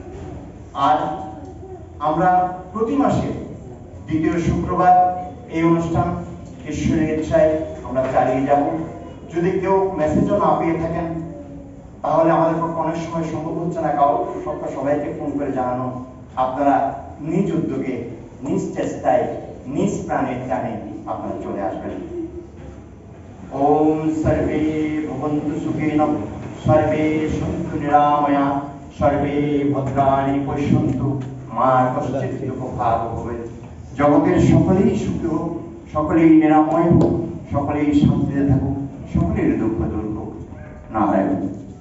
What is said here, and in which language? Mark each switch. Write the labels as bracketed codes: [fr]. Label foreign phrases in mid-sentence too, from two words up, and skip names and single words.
[bn] আর আমরা প্রতি মাসে দ্বিতীয় শুক্রবার এই অনুষ্ঠান ঈশ্বরের ইচ্ছায় আমরা চালিয়ে যাব। যদি কেউ মেসেজও না পেয়ে থাকেন, তাহলে আমাদের পক্ষে অনেক সময় সম্ভব হচ্ছে না সবাইকে ফোন করে জানানো। আপনারা নিজ উদ্যোগে, নিজ চেষ্টায়, নিজ প্রাণের টানে আপনারা চলে আসবেন। [sa] ওম সর্বে ভবন্তু সুখিনঃ, সর্বে সন্তু নিরাময়া, সর্বে ভদ্রাণি পশ্যন্তু, মা কশ্চিৎ দুঃখভাগ ভবেৎ। [bn] জগতের সকলেই সুখী হোক, সকলেই নিরাময় হোক, সকলেই শান্তিতে থাকুক, সকলের দুঃখ দূর হোক। নারায়ণ।